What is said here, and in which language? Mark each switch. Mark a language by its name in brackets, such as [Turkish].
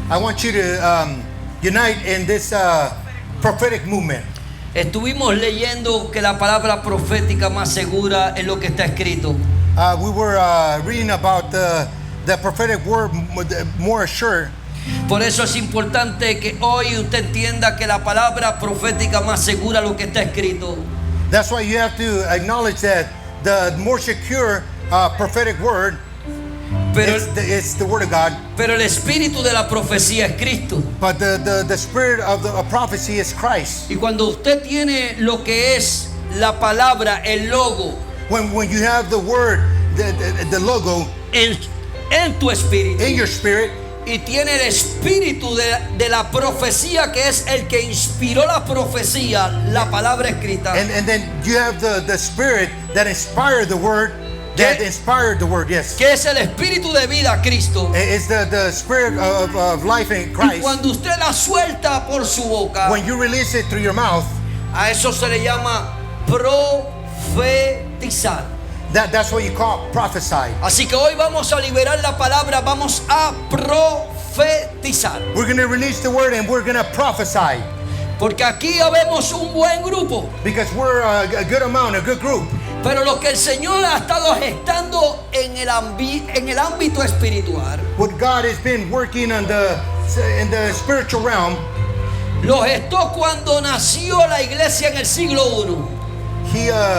[English] I want you to unite in this prophetic movement. [Spanish] Estuvimos leyendo que la palabra profética más segura es lo que está escrito. [English] We were reading about the the prophetic word more assured. [Spanish] Por eso es importante que hoy usted entienda que la palabra profética más segura lo que está escrito. [English] That's why you have to acknowledge that the more secure prophetic word [Spanish] Pero, [English] it's the word of God. [Spanish] pero el espíritu de la profecía es Cristo. [English] But the spirit of the prophecy is Christ. [Spanish] Y cuando usted tiene lo que es la palabra, el logo, [English] When you have the word, the logo [Spanish] en tu espíritu, [English] in your spirit, [Spanish] y tiene el espíritu de la profecía, que es el que inspiró la profecía, la palabra escrita, [English] and then you have the spirit that inspired the word, that inspired the word, yes. [Spanish] que es el espíritu de vida, Cristo. [English] It's the spirit of life in [Spanish] Y [English] Christ. [Spanish] cuando usted la suelta por su boca, [English] When you release it through your mouth, [Spanish] a eso se le llama profetizar. [English] that's what you call prophesy. [Spanish] Así que hoy vamos a liberar la palabra, vamos a profetizar. [English] We're going to release the word and we're going to prophesy. [Spanish] Porque aquí habemos un buen grupo. [English] Because we're a good amount, a good group. [Spanish] Pero lo que el Señor ha estado gestando en el ámbito espiritual, [English] What God has been working in the spiritual realm, [Spanish] lo gestó cuando nació la iglesia en el siglo I,